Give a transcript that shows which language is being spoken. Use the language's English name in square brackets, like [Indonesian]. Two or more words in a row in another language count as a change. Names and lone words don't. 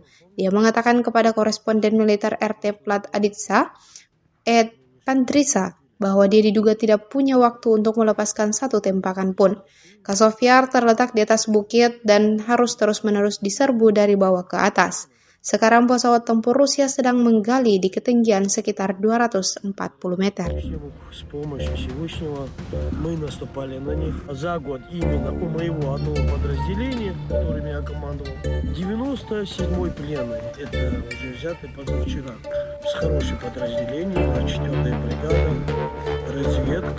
[Indonesian] Dia mengatakan kepada koresponden militer RT Plat Aditsa, Ed Pandrisa, bahwa dia diduga tidak punya waktu untuk melepaskan satu tembakan pun. Kasovyar terletak di atas bukit dan harus terus-menerus diserbu dari bawah ke atas. Sekarang pesawat tempur Rusia sedang menggali di ketinggian sekitar 240 meter. [Russian] С помощью Всевышнего мы наступали на них. За год именно у моего одного подразделения, которым я командовал, 97-й пленный. Это уже взятый позавчера. С хорошим подразделением, 4-я бригада, разведка.